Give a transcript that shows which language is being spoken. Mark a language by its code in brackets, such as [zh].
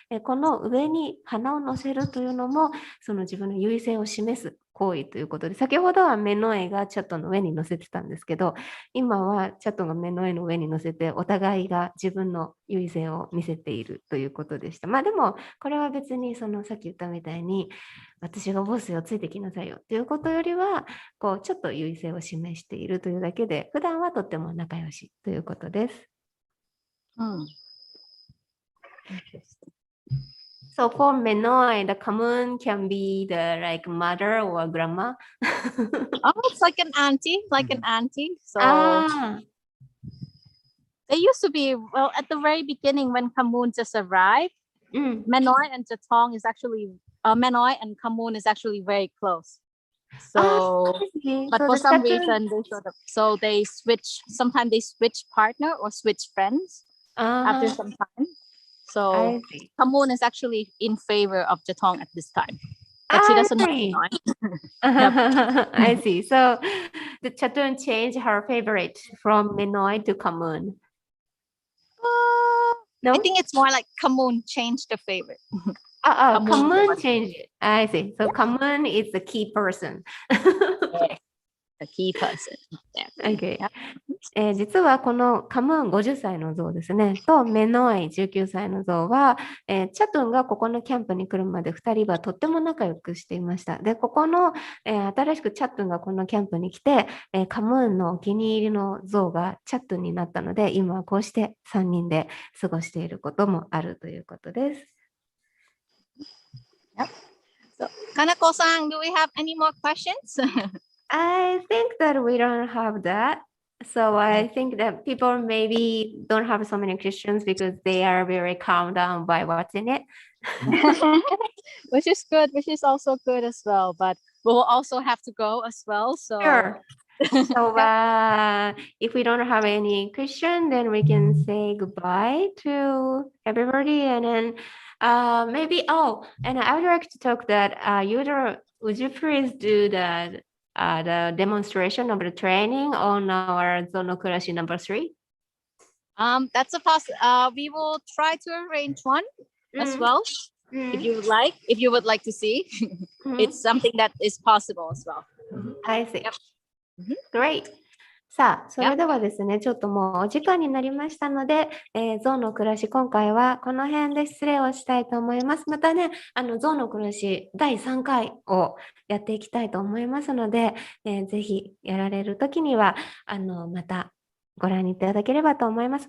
[ja] この上に鼻を乗せるというのもその自分の優位性を示す行為ということで、先ほどはメノアイがチャトンの上に乗せてたんですけど、今はチャトンがメノアイの上に乗せてお互いが自分の優位性を見せているということでした。まあでもこれは別にさっき言ったみたいに私がボスよついてきなさいよということよりはこうちょっと優位性を示しているというだけで、普段はとっても仲良しということです。 [en] So for Menoi, the common can be the like mother or grandma. It's like an auntie, So they used to be, well, at the very beginning when Kamun just arrived, Menoi and Jatong is actually, Menoi and Kamun is actually very close. So, but for some reason, they sometimes they switch partner or switch friends after some time. So Kamun is actually in favor of Jatong at this time. But she doesn't know Menoi. I see. So the Chatun changed her favorite from Menoi to Kamun. No? I think it's more like Kamun changed the favorite. Kamun changed it. I see. So Kamun is the key person. The key person. Okay. [ja] 実はこのカムーン50歳の像ですねとメノイ19歳の像は、チャトゥンがここのキャンプに来るまで2人はとっても仲良くしていました。でここの、新しくチャトゥンがこのキャンプに来て、カムーンのお気に入りの像がチャトゥンになったので、今はこうして3人で過ごしていることもあるということです。 [en] Yep. So, Kanako-san, do we have any more questions? I think that we don't have that. So I think that people maybe don't have so many questions because they are very calm down by watching it. Which is good, which is also good as well. But we'll also have to go as well. So, sure. So if we don't have any question, then we can say goodbye to everybody. And then maybe, and I would like to talk that, would you please do that? The demonstration of the training on our Zou no Kurashi number 3. That's a we will try to arrange one as well. If you would like to see. It's something that is possible as well. I see. Great. [ja] さあ、それではですね、ちょっともうお時間になりましたので、ゾウの暮らし、今回はこの辺で失礼をしたいと思います。またね、ゾウの暮らし第3回をやっていきたいと思いますので、ぜひやられるときには、またご覧いただければと思います。